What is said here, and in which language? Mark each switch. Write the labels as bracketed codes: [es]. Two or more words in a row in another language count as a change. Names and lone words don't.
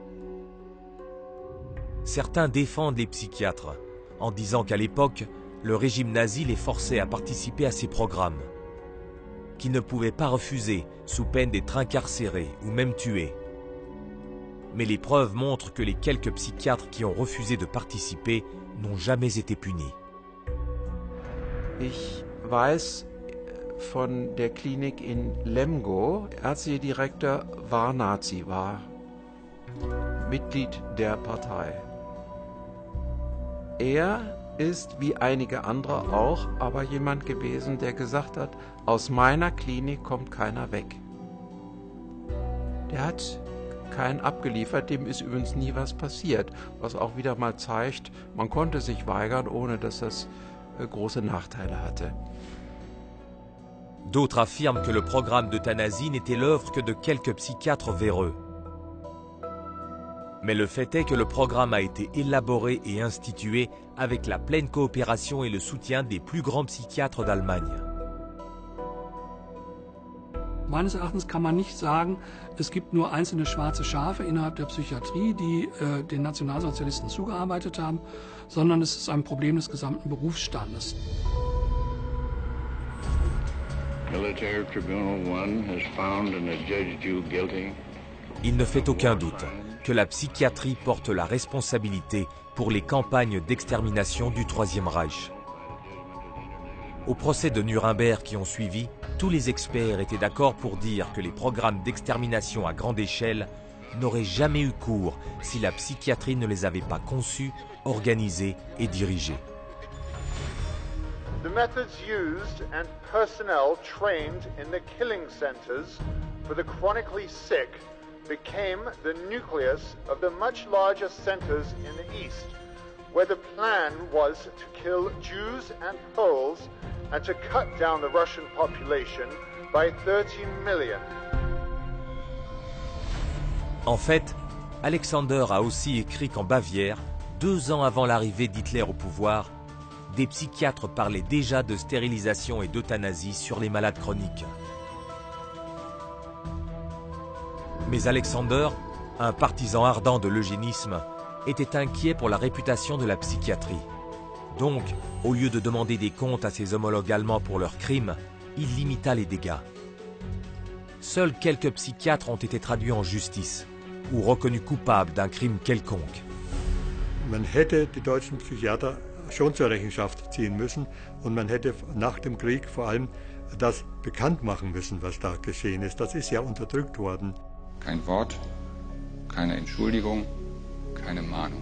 [fr] Certains défendent les psychiatres, en disant qu'à l'époque, le régime nazi les forçait à participer à ces programmes, qu'ils ne pouvaient pas refuser sous peine d'être incarcérés ou même tués. Mais les preuves montrent que les quelques psychiatres qui ont refusé de participer n'ont jamais été punis. [de] Ich weiß von der Klinik in Lemgo, ärztlicher Direktor war Nazi, war Mitglied der Partei. Er ist wie einige andere auch aber jemand gewesen, der gesagt hat, aus meiner Klinik kommt keiner weg. Der hat keinen abgeliefert, dem ist übrigens nie was passiert, was auch wieder mal zeigt, man konnte sich weigern, ohne dass das große Nachteile hatte. [fr] D'autres affirment que le programme d'euthanasie n'était l'œuvre que de quelques psychiatres véreux. Mais le fait est que le programme a été élaboré et institué avec la pleine coopération et le soutien des plus grands psychiatres d'Allemagne. [de] Meines Erachtens kann man nicht sagen, es gibt nur einzelne schwarze Schafe innerhalb der Psychiatrie, die den Nationalsozialisten zugearbeitet haben, sondern es ist ein Problem des gesamten Berufsstandes. [en] Military Tribunal 1 has found and adjudged you guilty. [fr] Il ne fait aucun doute que la psychiatrie porte la responsabilité pour les campagnes d'extermination du Troisième Reich. Au procès de Nuremberg qui ont suivi, tous les experts étaient d'accord pour dire que les programmes d'extermination à grande échelle n'auraient jamais eu cours si la psychiatrie ne les avait pas conçus, organisés et dirigés. [en] The methods used and personnel trained in the killing centers for the chronically sick became the nucleus of the much larger centers in the East, where the plan was to kill Jews and Poles and to cut down the Russian population by 30 million. [fr] En fait, Alexander a aussi écrit qu'en Bavière, 2 ans avant l'arrivée d'Hitler au pouvoir, des psychiatres parlaient déjà de stérilisation et d'euthanasie sur les malades chroniques. Mais Alexander un partisan ardent de l'eugénisme, était inquiet pour la réputation de la psychiatrie. Donc, au lieu de demander des comptes à ses homologues allemands pour leurs crimes, il limita les dégâts. Seuls quelques psychiatres ont été traduits en justice ou reconnus coupables d'un crime quelconque. [de] Man hätte die deutschen Psychiater schon zur Rechenschaft ziehen müssen und man hätte nach dem Krieg vor allem das bekannt machen müssen, was da geschehen ist. Das ist ja unterdrückt worden. Kein Wort, keine Entschuldigung, keine Mahnung.